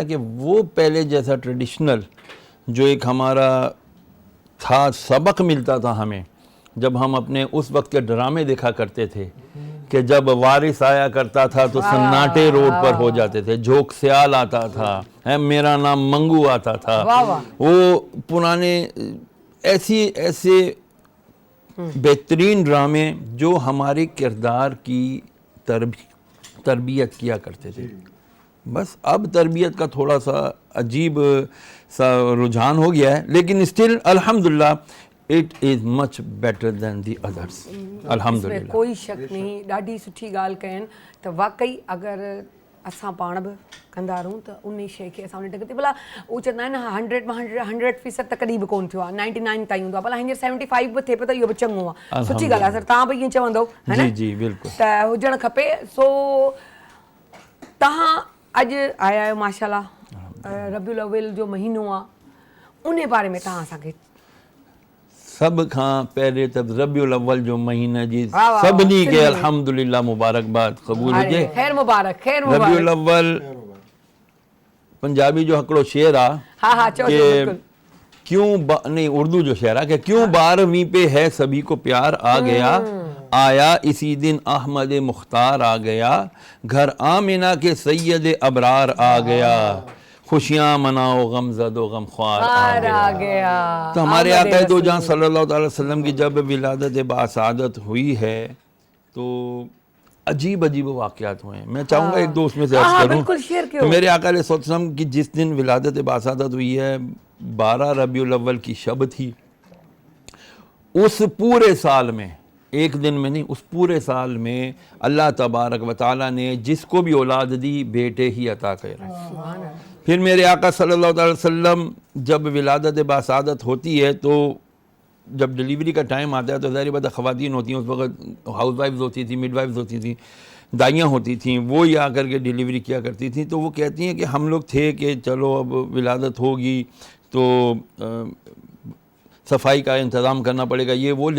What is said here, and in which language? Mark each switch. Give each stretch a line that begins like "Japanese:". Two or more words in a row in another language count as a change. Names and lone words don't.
Urdu: کہ وہ پہلے جیسا ٹریڈیشنل جو ایک ہمارا تھا، سبق ملتا تھا ہمیں جب ہم اپنے اس وقت کے ڈرامے دیکھا کرتے تھے، کہ جب وارث آیا کرتا تھا تو سناٹے روڈ پر ہو جاتے تھے، جھوک سیال آتا تھا، ہے میرا نام منگو آتا تھا، وہ پرانے ایسے بہترین ڈرامے جو ہمارے کردار کی تربیت کیا کرتے تھے. بس اب تربیت کا تھوڑا سا عجیب سا رجحان ہو گیا ہے، لیکن اسٹل الحمدللہ
English: it is much better than the others.
Urdu: الحمدللہ, کوئی شک نہیں,
Sindhi: ॾाढी सुठी ॻाल्हि कयनि त वाकई अगरि असां पाण बि कंदा रहूं त उन शइ खे असां उन जॻह ते, भला उहो चवंदा आहिनि 100 मां 100% त कॾहिं बि कोन थियो आहे, 99 ताईं हूंदो आहे, भला हींअर 75 बि थिए पियो त इहो बि चङो आहे, सुठी ॻाल्हि आहे। सर तव्हां बि ईअं चवंदव है न? जी बिल्कुलु, त हुजणु खपे। सो तव्हां अॼु आया आहियो माशाल्लाह, रबीउल अव्वल जो महीनो आहे, उन बारे में तव्हां असांखे। सब खां पहले त रबीउल अव्वल जो महीना जी सभिनी खे अल्हम्दुलिल्लाह मुबारकबाद क़बूल हुजे। खैर मुबारक, खैर मुबारक। रबीउल अव्वल पंजाबी जो हिकिड़ो शेर आहे, हाँ चलो बिल्कुल।
Urdu: کیوں نہیں، اردو جو شعر ہے کہ کیوں 12ویں پہ ہے سبھی کو پیار آ گیا، آیا اسی دن احمد مختار آ گیا، گھر آمنہ کے سید ابرار آ گیا، خوشیاں مناؤ غمزدو غمخوار آ گیا. تو ہمارے آقا دو جہاں
Arabic: صلى الله عليه وسلم
Urdu: کی جب ولادت باسعادت ہوئی ہے تو عجیب عجیب واقعات ہوئے ہیں. میں چاہوں گا ایک دو اس میں سے عرض کروں۔ تو میرے آقا
Arabic: عليه وسلم
Urdu: کی جس دن ولادت باسعادت ہوئی ہے 12 ربیع الاول کی شب تھی، اس پورے سال میں، ایک دن میں نہیں، اس پورے سال میں اللہ
Arabic: تبارك و تعالى
Urdu: نے جس کو بھی اولاد دی بیٹے ہی عطا کرے. پھر میرے آقا
Arabic: صلی اللہ علیہ وسلم
Urdu: جب ولادت باسعادت ہوتی ہے تو جب ڈلیوری کا ٹائم آتا ہے تو ظاہر بات ہے خواتین ہوتی ہیں، اس وقت
English: house wives
Urdu: ہوتی تھیں،
English: mid wives
Urdu: ہوتی تھیں، دائیاں ہوتی تھیں، وہ ہی آ کر کے ڈلیوری کیا کرتی تھیں. تو وہ کہتی ہیں کہ ہم لوگ تھے کہ چلو اب ولادت ہوگی تو صفائی کا انتظام کرنا پڑے گا یہ وہ،